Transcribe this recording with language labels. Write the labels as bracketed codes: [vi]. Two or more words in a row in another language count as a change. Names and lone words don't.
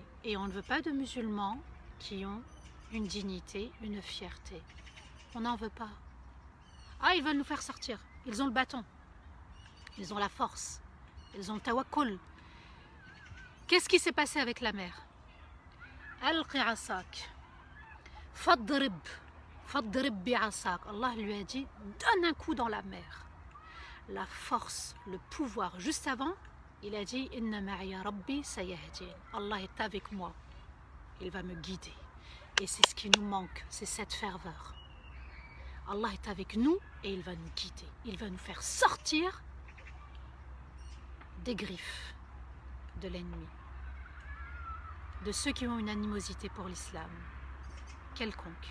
[fr] Et on ne veut pas de musulmans qui ont une dignité, une fierté. On n'en veut pas. Ah, ils veulent nous faire sortir. Ils ont le bâton. Ils ont la force. Ils ont le tawakkul. Qu'est-ce qui s'est passé avec la mer? [ar] ألق عصاك فاضرب. فاضرب بعصاك. [fr] Allah lui a dit, donne un coup dans la mer. La force, le pouvoir. Juste avant, il a dit, [ar] إن معي ربي سيهدين. [fr] Allah est avec moi. Il va me guider. Et c'est ce qui nous manque, c'est cette ferveur. Allah est avec nous et il va nous guider. Il va nous faire sortir des griffes de l'ennemi, de ceux qui ont une animosité pour l'islam, quelconque.